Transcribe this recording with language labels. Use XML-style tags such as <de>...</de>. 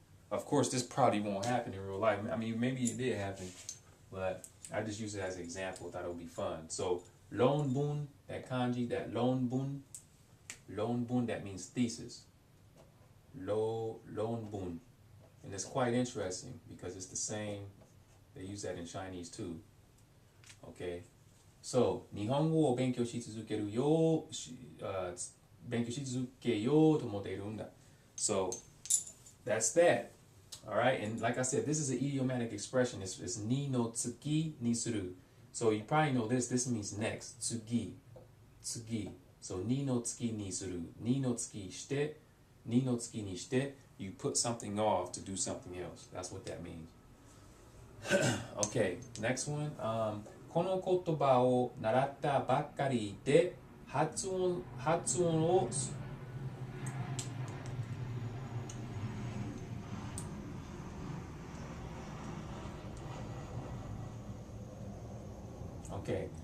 <en>Of course, this probably won't happen in real life. I mean, maybe it did happen, but I just use it as an example. Thought it would be fun. So, lonbun, that kanji, that lonbun, that means thesis. Lonbun, and it's quite interesting because it's the same. They use that in Chinese too. Okay.</en> <ja>So, 日本語を勉強し続けるよう、勉強し続けようと思っているんだ.</ja> <en>So, that's that. Alright, and like I said, this is an idiomatic expression. It's</en> <ja>ni no tsuki ni suru.</ja> <en>So, you probably know this. This means next. Tsugi. So,</en> <ja>ni no tsuki ni suru. Ni no tsuki shite. Ni no tsuki ni shite.</ja> <en>You put something off to do something else. That's what that means. Okay, next one.</en> <ja>この言葉を習ったばっかりで発音をOkay.</ja>